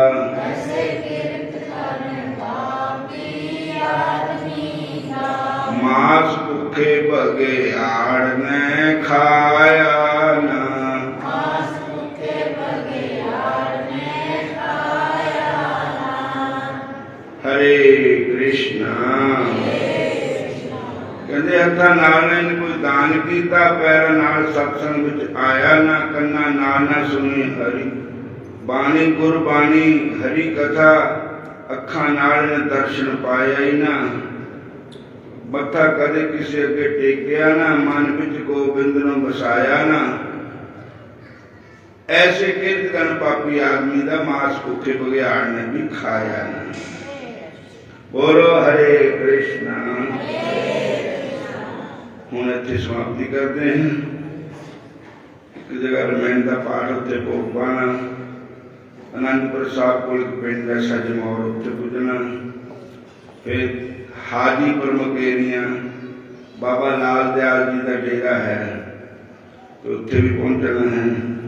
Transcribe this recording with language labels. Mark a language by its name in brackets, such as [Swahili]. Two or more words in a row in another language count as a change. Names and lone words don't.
[Punjabi] ਮਾਸ ਭੁੱਖੇ ਬਘਿਆੜ ਨੇ ਖਾਇਆ ਨਾ, ਹਰੇ ਕ੍ਰਿਸ਼ਨਾ। ਕਹਤੇ ਹੱਥਾਂ ਨਾਲ ਨੇ ਕੋਈ ਦਾਨ ਕੀਤਾ, ਪੈਰ ਨਾਲ ਸਤਸੰਗ ਵਿਚ ਆਇਆ ਨਾ, ਕੰਨਾਂ ਨਾਲ ਨਾ ਸੁਣੀ ਹਰਿ ਬਾਣੀ ਗੁਰਬਾਣੀ, ਹਰਿ ਕਥਾ ਅੱਖਾਂ ਨਾਲ ਨੇ ਦਰਸ਼ਨ ਪਾਇਆ ਹੀ ਨਾ, ਮੱਥਾ ਕਦੇ ਕਿਸੀ ਅੱਗੇ ਟੇਕਿਆ ਨਾ, ਮਨ ਵਿਚ ਗੋਬਿੰਦ ਨੂੰ ਵਸਾਇਆ ਨਾ। ਐਸੇ ਕਿਰਤਘਣ ਪਾਪੀ ਆਦਮੀ ਦਾ ਮਾਸ ਭੁੱਖੇ ਬਘਿਆੜ ਨੇ ਭੀ ਖਾਇਆ ਨਾ। ਬੋਲੋ ਹਰੇ ਕ੍ਰਿਸ਼ਨਾ। ਹੁਣ ਇੱਥੇ ਸਮਾਪਤੀ ਕਰਤੇ ਹੈਂ। ਏਕ ਜਗ੍ਹਾ ਰਮੈਣ ਕਾ ਪਾਠ ਉੱਤੇ ਭੋਗ ਪਾਣਾ, ਆਨੰਦਪੁਰ ਸਾਹਿਬ ਕੋ ਏਕ ਪਿੰਡ ਹੈ ਸਜਮੌਰ, ਉੱਤੇ ਪੁੱਜਣਾ, ਫਿਰ ਹਾਜੀਪੁਰ ਮਕੇਰੀਆਂ ਬਾਬਾ ਲਾਲ ਦਯਾਲ ਜੀ ਕਾ ਡੇਰਾ ਹੈ, ਤੋ ਉੱਥੇ ਭੀ ਪਹੁੰਚਣਾ ਹੈ।